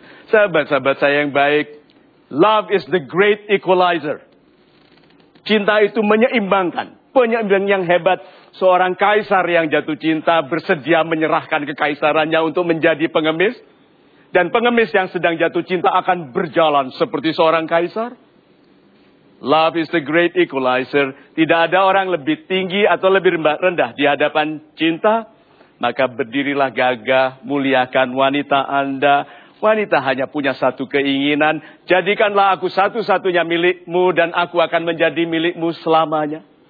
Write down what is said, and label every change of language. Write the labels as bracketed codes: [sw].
[id] Sahabat-sahabat saya yang baik, [en] love is the great equalizer. [id] Cinta itu menyeimbangkan. Penyeimbang yang hebat, seorang kaisar yang jatuh cinta bersedia menyerahkan kekaisarannya untuk menjadi pengemis. Dan pengemis yang sedang jatuh cinta akan berjalan seperti seorang kaisar. [en] Love is the great equalizer. [id] Tidak ada orang lebih tinggi atau lebih rendah di hadapan cinta. Maka berdirilah gagah, muliakan wanita Anda. Wanita hanya punya satu keinginan. Jadikanlah aku satu-satunya milikmu dan aku akan menjadi milikmu selamanya.